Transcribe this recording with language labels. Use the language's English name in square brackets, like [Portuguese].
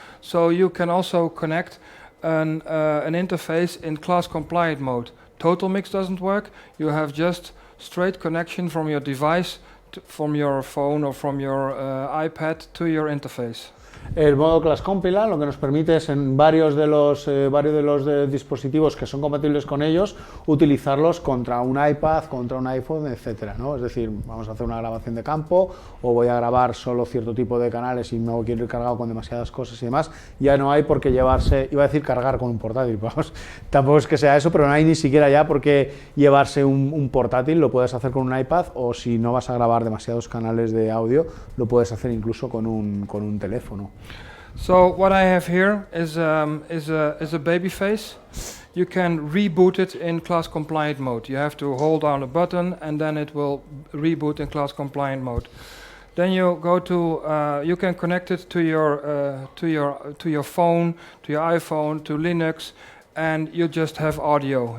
[English] So you can also connect an interface in class-compliant mode. TotalMix doesn't work. You have just straight connection from your device, from your phone or from your iPad to your interface. [Spanish] El modo Class Compiler lo que nos permite es en varios de los dispositivos que son compatibles con ellos utilizarlos contra un iPad, contra un iPhone, etcétera, ¿no? Es decir, vamos a hacer una grabación de campo o voy a grabar solo cierto tipo de canales y no quiero ir cargado con demasiadas cosas y demás, ya no hay por qué llevarse, iba a decir cargar con un portátil, vamos, tampoco es que sea eso, pero no hay ni siquiera ya por qué llevarse un portátil, lo puedes hacer con un iPad o si no vas a grabar demasiados canales de audio, lo puedes hacer incluso con un teléfono. [English] So what I have here is a baby face. You can reboot it in class compliant mode. You have to hold down a button and then it will reboot in class compliant mode. Then you go to you can connect it to your phone, to your iPhone, to Linux, and you just have audio.